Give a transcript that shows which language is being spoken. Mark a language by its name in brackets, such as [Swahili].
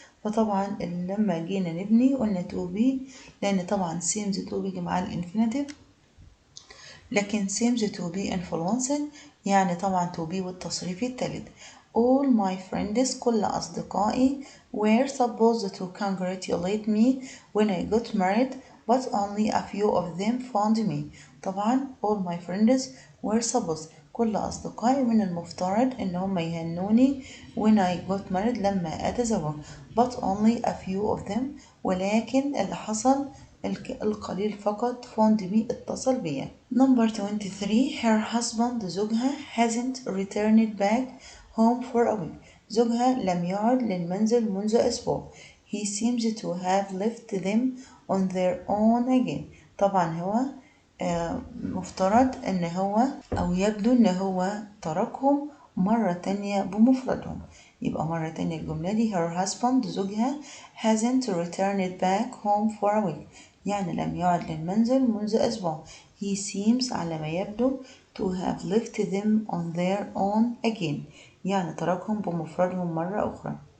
[Arabic] فطبعا لما جينا نبني قلنا to be لأن طبعا seems to be مع الانفينيتيف، لكن seems to be influenced يعني طبعا to be والتصريف التالت. [English] All my friends [Arabic] كل أصدقائي [English] were supposed to congratulate me when I got married but only a few of them found me. طبعا all my friends were supposed [Arabic] كل أصدقائي من المفترض إن هم يهنوني [English] when I got married [Arabic] لما أتزوج [English] but only a few of them [Arabic] ولكن اللي حصل القليل فقط [English] found me [Arabic] اتصل بيا. [English] Number 23 her husband زوجها hasn't returned back home for a week. [Arabic] زوجها لم يعد للمنزل منذ أسبوع. [English] He seems to have left them on their own again. [Arabic] طبعا هو مفترض ان هو او يبدو ان هو تركهم مرة تانية بمفردهم. يبقى مرة تانية الجملة دي [English] her husband [Arabic] زوجها [English] hasn't returned back home for a week [Arabic] يعني لم يعد للمنزل منذ أسبوع. [English] He seems [Arabic] على ما يبدو [English] to have left them on their own again [Arabic] يعني تركهم بمفردهم مرة أخرى.